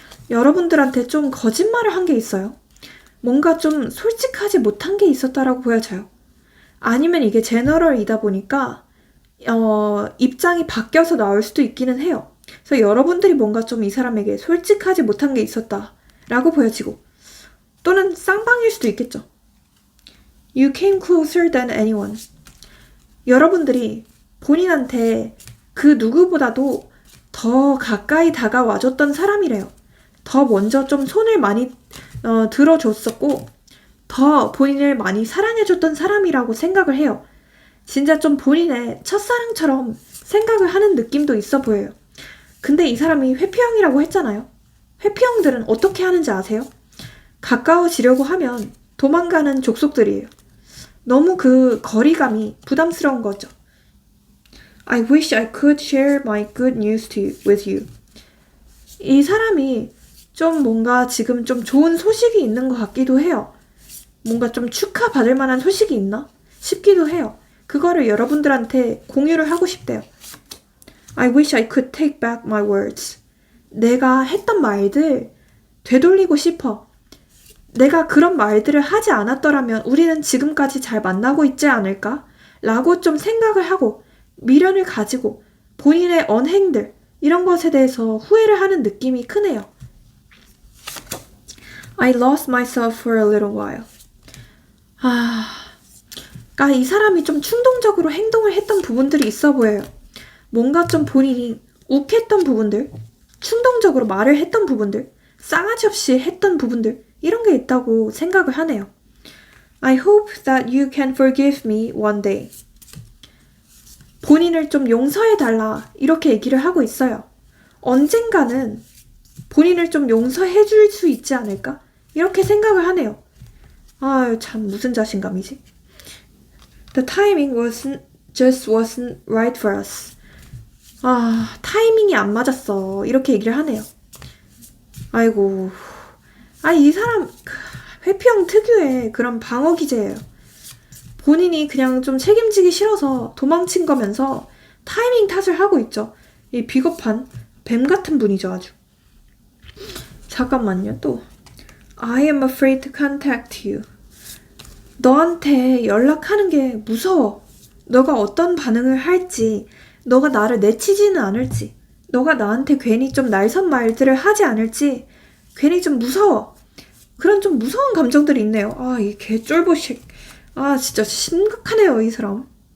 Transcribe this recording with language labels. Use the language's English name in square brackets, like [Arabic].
[Korean] 여러분들한테 좀 거짓말을 한 게 있어요. 뭔가 좀 솔직하지 못한 게 있었다라고 보여져요. 아니면 이게 제너럴이다 보니까 입장이 바뀌어서 나올 수도 있기는 해요. 그래서 여러분들이 뭔가 좀 이 사람에게 솔직하지 못한 게 있었다라고 보여지고 또는 쌍방일 수도 있겠죠. [English] You came closer than anyone. [Korean] 여러분들이 본인한테 그 누구보다도 더 가까이 다가와줬던 사람이래요. 더 먼저 좀 손을 많이 들어줬었고 더 본인을 많이 사랑해줬던 사람이라고 생각을 해요. 진짜 좀 본인의 첫사랑처럼 생각을 하는 느낌도 있어 보여요. 근데 이 사람이 회피형이라고 했잖아요. 회피형들은 어떻게 하는지 아세요? 가까워지려고 하면 도망가는 족속들이에요. 너무 그 거리감이 부담스러운 거죠. [English] I wish I could share my good news with you. [Korean] 이 사람이 좀 뭔가 지금 좀 좋은 소식이 있는 것 같기도 해요. 뭔가 좀 축하받을 만한 소식이 있나 싶기도 해요. 그거를 여러분들한테 공유를 하고 싶대요. [English] I wish I could take back my words. [Korean] 내가 했던 말들 되돌리고 싶어. 내가 그런 말들을 하지 않았더라면 우리는 지금까지 잘 만나고 있지 않을까? 라고 좀 생각을 하고 미련을 가지고 본인의 언행들 이런 것에 대해서 후회를 하는 느낌이 크네요. [English] I lost myself for a little while. [Korean] 그러니까 이 사람이 좀 충동적으로 행동을 했던 부분들이 있어 보여요. 뭔가 좀 본인이 욱했던 부분들, 충동적으로 말을 했던 부분들, 싸가지 없이 했던 부분들 이런 게 있다고 생각을 하네요. [English] I hope that you can forgive me one day. [Korean] 본인을 좀 용서해달라 이렇게 얘기를 하고 있어요. 언젠가는 본인을 좀 용서해 줄 수 있지 않을까? 이렇게 생각을 하네요. 참 무슨 자신감이지? [English] The timing wasn't right for us. [Korean] 타이밍이 안 맞았어. 이렇게 얘기를 하네요. 아이고. 이 사람 회피형 특유의 그런 방어 기제예요. 본인이 그냥 좀 책임지기 싫어서 도망친 거면서 타이밍 탓을 하고 있죠. 이 비겁한 뱀 같은 분이죠, 아주. 잠깐만요, 또. [English] I am afraid to contact you. [Korean] 너한테 연락하는 게 무서워. 너가 어떤 반응을 할지, 너가 나를 내치지는 않을지, 너가 나한테 괜히 좀 날선 말들을 하지 않을지 괜히 좀 무서워. 그런 좀 무서운 감정들이 있네요. 이 개쫄보식. 진짜 심각하네요, 이 사람.